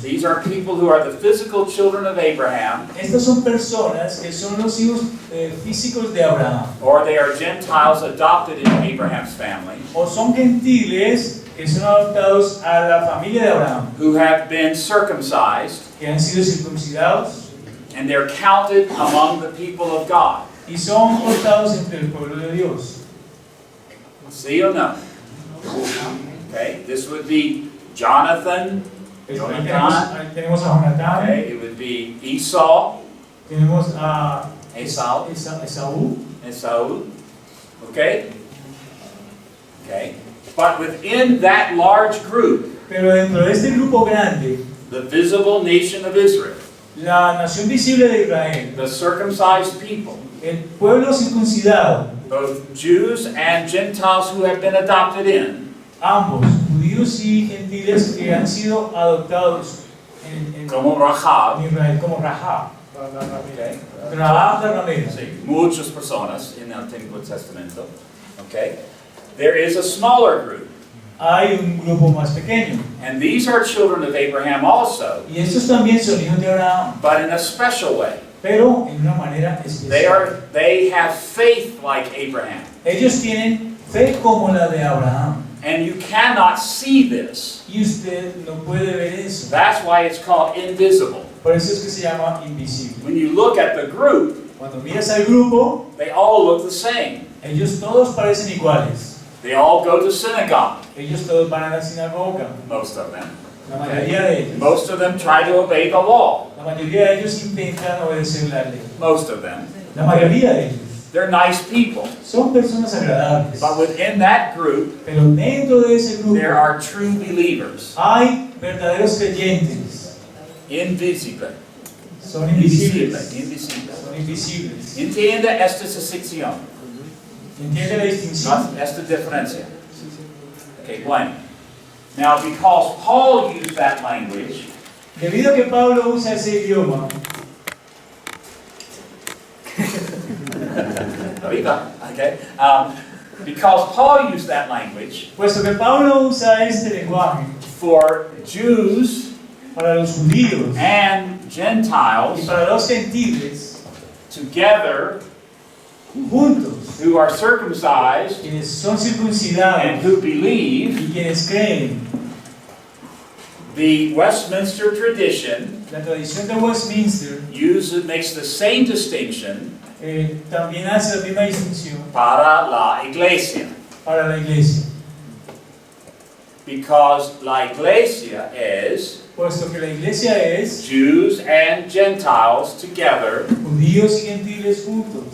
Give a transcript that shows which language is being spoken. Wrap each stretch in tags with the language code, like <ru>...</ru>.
<en>These are people who are the physical children of Abraham,</en> <es>Estas son personas que son los hijos físicos de Abraham.</es> <en>or they are Gentiles adopted into Abraham's family,</en> <es>O son gentiles que son adoptados a la familia de Abraham.</es> <en>who have been circumcised,</en> <es>Que han sido circuncidados</es> <en>and they're counted among the people of God.</en> <es>y son contados entre el pueblo de Dios.</es> <en>See or no? Okay, this would be Jonathan.</en> <es>Ahí</es> <en>Jonathan.</en> <es>tenemos a Jonatán,</es> <en>Okay, it would be Esau,</en> <es>tenemos a</es> <en>Esau,</en> <es>Esaú.</es> <en>Esau. Okay? Okay. But within that large group,</en> <es>Pero dentro de este grupo grande,</es> <en>the visible nation of Israel,</en> <es>la nación visible de Israel,</es> <en>the circumcised people,</en> <es>el pueblo circuncidado,</es> <en>both Jews and Gentiles who have been adopted in,</en> <es>ambos, judíos y gentiles que han sido adoptados en como Rahab, Israel, como Rahab.</es> <en>okay?</en> <es>Rahab la ramera. Sí, muchas personas en el Antiguo Testamento, okay?</es> <en>There is a smaller group,</en> <es>Hay un grupo más pequeño.</es> <en>and these are children of Abraham also,</en> <es>Y estos también son hijos de Abraham,</es> <en>but in a special way.</en> <es>pero en una manera especial.</es> <en>They have faith like Abraham,</en> <es>Ellos tienen fe como la de Abraham.</es> <en>and you cannot see this.</en> <es>Y usted no puede ver eso.</es> <en>That's why it's called invisible.</en> <es>Por eso es que se llama invisible.</es> <en>When you look at the group,</en> <es>Cuando miras al grupo,</es> <en>they all look the same.</en> <es>ellos todos parecen iguales.</es> <en>They all go to synagogue,</en> <es>Ellos todos van a la sinagoga.</es> <en>most of them.</en> <es>La mayoría de ellos.</es> <en>Most of them try to obey the law,</en> <es>La mayoría de ellos intentan obedecer la ley.</es> <en>most of them.</en> <es>La mayoría de ellos</es> <en>They're nice people.</en> <es>son personas agradables.</es> <en>But within that group,</en> <es>Pero dentro de ese grupo</es> <en>there are true believers,</en> <es>hay verdaderos creyentes.</es> <en>invisible.</en> <es>Son invisibles.</es> <en>Invisible.</en> <es>Son invisibles. Entiende esta distinción, ¿Entiende la distinción? esta diferencia. Okay, bueno.</es> <en>Now, because Paul used that language,</en> <es>Debido a que Pablo usa ese idioma,</es> <en>okay, because Paul used that language</en> <es>puesto que Pablo usa este lenguaje</es> <en>for Jews</en> <es>para los judíos</es> <en>and</en> <es>y</es> <en>Gentiles</en> <es>para los gentiles,</es> <en>together</en> <es>juntos,</es> <en>who are circumcised</en> <es>quienes son</es> <en>and</en> <es>circuncidados</es> <en>who believe,</en> <es>y quienes creen.</es> <en>the Westminster tradition</en> <es>La tradición de Westminster</es> <en>makes the same distinction</en> <es>también hace la misma distinción para la iglesia. para la iglesia,</es> <en>Because</en> <es>la iglesia</es> <en>is</en> <es>puesto que la iglesia es</es> <en>Jews and Gentiles together</en> <es>judíos y gentiles juntos,</es>